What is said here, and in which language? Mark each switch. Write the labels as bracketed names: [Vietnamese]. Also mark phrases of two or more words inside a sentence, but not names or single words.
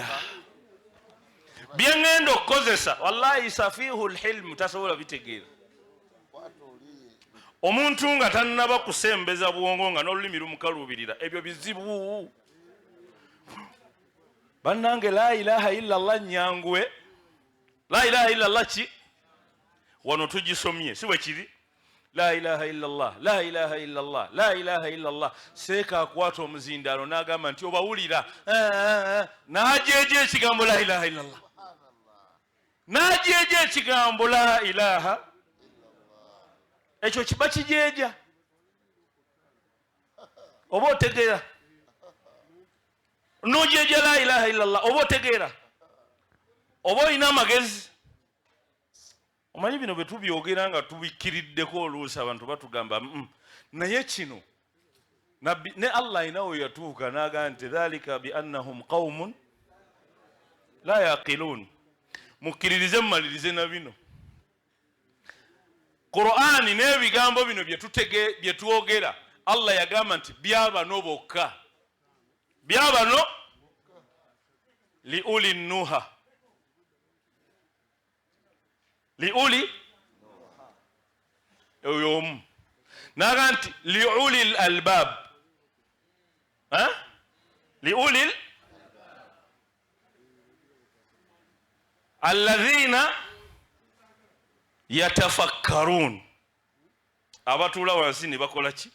[Ganda] Byengenda okukozesa [Arabic] wallahi safihul hilm [Ganda] tasobola bitegeera. Omuntu nga tannaba kusembeza bwongo nga n'olulimi lumukaluubirira, ebyo bizibu. [Arabic] Bannange la ilaha illallah nyangwe, la ilaha illallah ki? [Ganda] Wano tugisomye si bwe kiri? [Arabic] La ilaha illallah, la ilaha illallah, la ilaha illallah. [Ganda] Seeka akwata omuzindaalo n'agamba nti obawulira, n'ajeeja ekigambo [Arabic] la ilaha illallah, [Ganda] n'ajeeja ekigambo [Arabic] la ilaha. [Ganda] Ekyo kiba kijeeja oba otegeera? nojeja [Arabic] la ilaha illallah [Ganda] oba otegeera oba olina amagezi. Omanyi bino bwe tubyogera nga tubikkiriddeko oluusi abantu batugamba naye kino nabbi ne Allah ayinawo yatuuka n'agamba nti [Arabic] dhalika bi annahum qaumun la yaqilun. [Ganda] Mukkiririze mumalirize na bino Qur'ani n'ebigambo bino bye twogera Allah yagamba nti byabano bokka, byabano [Arabic] liuli nuha, [Ganda] liuli oyomu naga nti [Arabic] liuli albab, liuli alladhina yatafakkarun, [Ganda] abatuula wansi ne bakola ki?